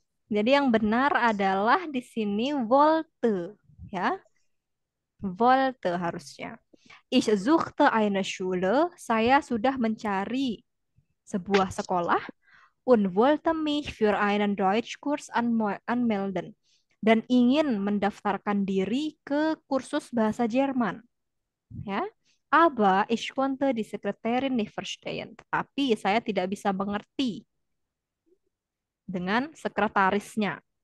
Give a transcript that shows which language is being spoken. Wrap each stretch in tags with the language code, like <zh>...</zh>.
<id>Jadi yang benar adalah di sini wollte, ya.</id> <de>Wollte</de> <id>harusnya.</id> <de>Ich suchte eine Schule.</de> <id>Saya sudah mencari sebuah sekolah.</id> <de>Und wollte mich für einen Deutschkurs anmelden.</de> <id>Dan ingin mendaftarkan diri ke kursus bahasa Jerman. Ya.</id> <de>Aber ich konnte die Sekretärin nicht verstehen.</de> <id>Tapi saya tidak bisa mengerti dengan sekretarisnya.</id>